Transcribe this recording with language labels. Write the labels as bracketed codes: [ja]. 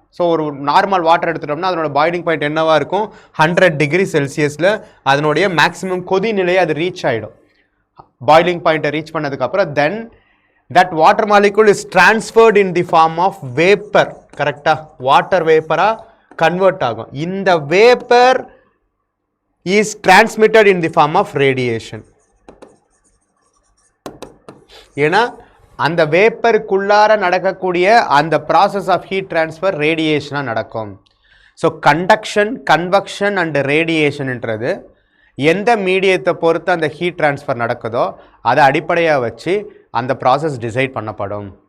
[ta] So ஒரு normal water எடுத்துட்டோம்னா அதனோட பாயிலிங் பாயிண்ட் என்னவாக இருக்கும்? 100 டிகிரி செல்சியஸில் அதனுடைய மேக்ஸிமம் கொதி நிலையை அது ரீச் ஆகிடும். பாயிலிங் பாயிண்ட்டை ரீச் பண்ணதுக்கப்புறம் [en] Then that water molecule is transferred in the form of vapour. கரெக்டாக? Water வேப்பராக [ta] கன்வெர்ட் ஆகும். [en] இந்த vapour is transmitted in the form of radiation. [ta] ஏன்னா அந்த வேப்பருக்குள்ளார நடக்கக்கூடிய அந்த ப்ராசஸ் ஆஃப் ஹீட் ட்ரான்ஸ்ஃபர் ரேடியேஷனாக நடக்கும். ஸோ கண்டக்ஷன், கன்வெக்ஷன் அண்ட் ரேடியேஷன்ன்றது எந்த மீடியத்தை பொறுத்து அந்த ஹீட் ட்ரான்ஸ்ஃபர் நடக்குதோ அதை அடிப்படையாக வச்சு அந்த ப்ராசஸ் டிசைட் பண்ணப்படும்.